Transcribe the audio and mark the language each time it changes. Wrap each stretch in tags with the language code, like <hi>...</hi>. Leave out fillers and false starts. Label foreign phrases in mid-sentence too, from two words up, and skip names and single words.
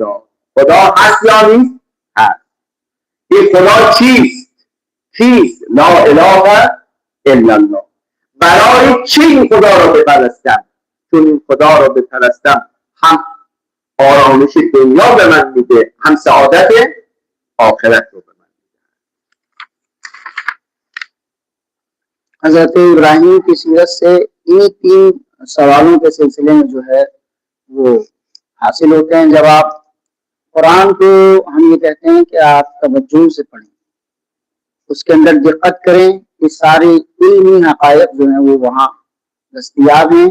<fa>خدا هست یا نیست؟ این خدا چیست؟</fa> <ar>لا اله الا الله.</ar> <fa>برای چی این خدا رو بپرستم؟ چون این خدا رو بپرستم هم آرامش دنیا به من میده، هم سعادت آخرت رو به من میده.</fa> <ur>حضرت ابراہیم کی سیرت سے انہی 3 سوالوں کے سلسلے میں جو ہے وہ حاصل ہوتے ہیں جواب. قرآن کو ہم یہ کہتے ہیں کہ آپ توجہ سے پڑھیں، اس کے اندر دقت کریں کہ ساری علمی حقائق جو ہیں وہ وہاں دستیاب ہیں.</ur>